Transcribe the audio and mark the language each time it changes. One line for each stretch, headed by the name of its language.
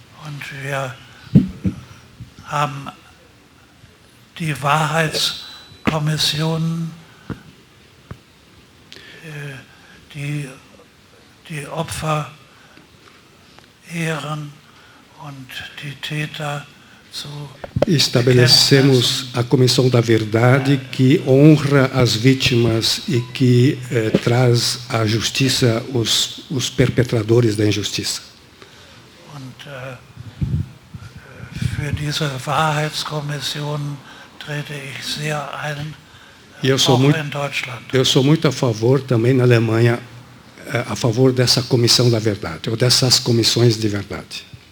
German: Und wir haben die Wahrheitskommission, die Opfer ehren und die Täter zu
Portuguese: Estabelecemos a Comissão da Verdade que honra as vítimas e que traz à justiça os perpetradores da injustiça.
German: Und für diese Wahrheitskommission trete ich sehr ein, auch in Deutschland.
Portuguese: Eu sou muito a favor também na Alemanha, a favor dessa Comissão da Verdade, ou dessas comissões de verdade.